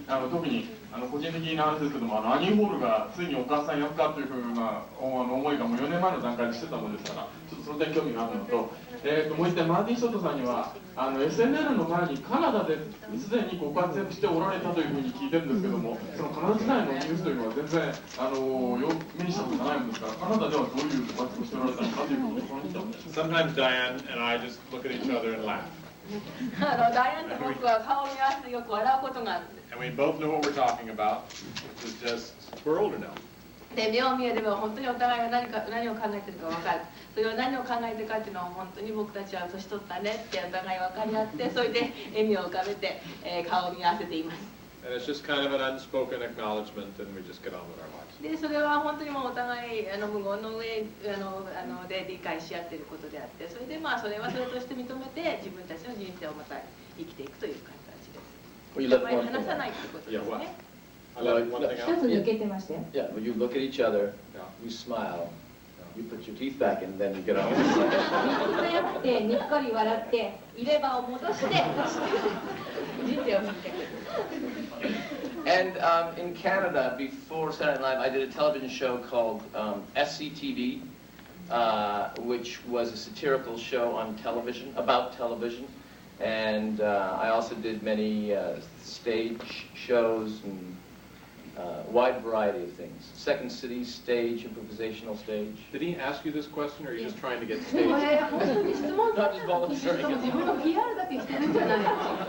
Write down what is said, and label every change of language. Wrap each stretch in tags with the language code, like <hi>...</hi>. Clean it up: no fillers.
<ja>と特に個人的な話ですけどもアニー・ホールがついにお母さん役かというふうな思いがもう4年前の段階でしてたものですからちょっとその点興味があるのと、もう一点マーティン・ショットさんにはSNL の前にカナダですでにご活躍しておられたというふうに聞いてるんですけどもそのカナダ時代のニュースというのは全然目にしたことがないものですからカナダではどういうご活躍しておられたのかということをこの人</ja> <en>Sometimes Diane and I just look at each other and laugh.</en> <ja>ダイアンと僕は顔を見合わせてよく笑うことがあるんです。</ja> <en>And we both know what we're talking about. It's just, we're older now.</en> <ja>で目を見れば本当にお互いが何を考えてるか分かる。それを何を考えてるかっていうのは本当に僕たちは年取ったねってお互い分かり合ってそれで笑みを浮かべて、顔を見合わせています。 And it's just kind of an unspoken acknowledgement and we just get on with our lives. でそれは本当にもうお互い無言の上で理解し合っていることであってそれでそれはそれとして認めて自分たちの人生をまた生きていくという形です。あまり話さないということですね。一つ抜けてましたよ。</ja> <en>Yeah, when you look at each other, you smile, you put your teeth back and then you get on.</en> <ja>見つめ合ってにっこり笑って入れ歯を戻して人生を見ていく。</ja> <en>And in Canada, before Saturday Night Live, I did a television show called SCTV, which was a satirical show on television, about television. And I also did many stage shows and wide variety of things. Second City stage, improvisational stage. Did he ask you this question, or are you just trying to get stage?</en> <ja>これ本当に質問さ</ja> <en>Not</en> <ja>れ</ja> <en>just</en> <ja>たんですけれども、</ja> <en>volunteering.</en> <ja>自分の PR だけしてるんじゃないですか。</ja>